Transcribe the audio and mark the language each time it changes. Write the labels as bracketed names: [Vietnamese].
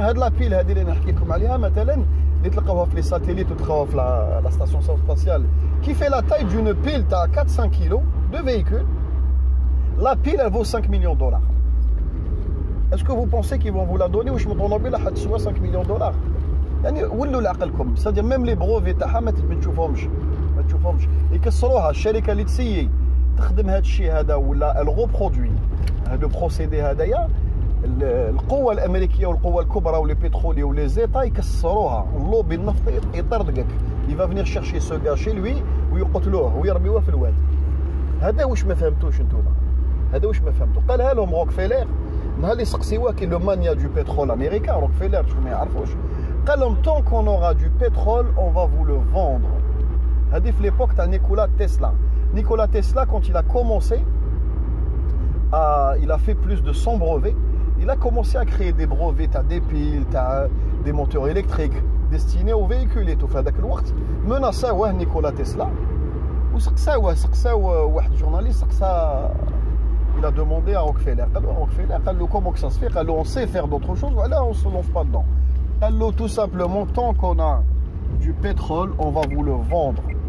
[Arabic] هاد la [French] pile [Arabic] هذه اللي نحكي لكم عليها مثلا اللي تلقاوها في les [French] satellites وتلقاوها في la station spatiale qui fait la taille d'une pile à 4-5 kg de véhicule. La pile elle vaut 5 millions de dollars. Est-ce que vous pensez qu'ils vont vous la donner ou je me طوموبيل راح تسوى 5 millions de dollars؟ [Arabic] يعني ولوا لعقلكم. [French] C'est-à-dire même les brevets [Arabic] تاعها ما تشوفهمش يكسروها. الشركه اللي تسيي تخدم هذا الشيء هذا ولا الغوبرودوي هذا البروسيدي هذايا القوه الامريكيه والقوه الكبرى ولي بترولي ولي زيتا يكسروها. اللوبي النفط يطردقك. [French] Il va venir chercher ce gars chez lui [Arabic] ويقتلوه ويرميوه في الواد. هذا واش ما فهمتوش نتوما. هذا واش ما فهمتوا. قالها لهم روكفيلر نهار اللي سقسيوه كي لو مانيا دو بترول امريكان. روكفيلر شكون ما يعرفوش قال لهم [French] tant qu'on aura du pétrole on va vous le vendre. [Arabic] هذه في l'époque تاع نيكولا تسلا. [French] Nikola Tesla, quand il a commencé, il a fait plus de 100 brevets. Il a commencé à créer des brevets, des piles, des moteurs électriques destinés aux véhicules et tout. [Arabic] فهذاك الوقت مناصاوه نيكولا تسلا وسقساوه واحد journaliste [French] il a demandé à Rockefeller. [Arabic] قال له [French] comment que ça se fait؟ قال له on sait faire d'autres choses, voilà, on se lance pas dedans. [Arabic] قال له [French] tout simplement tant qu'on a du pétrole, on va vous le vendre.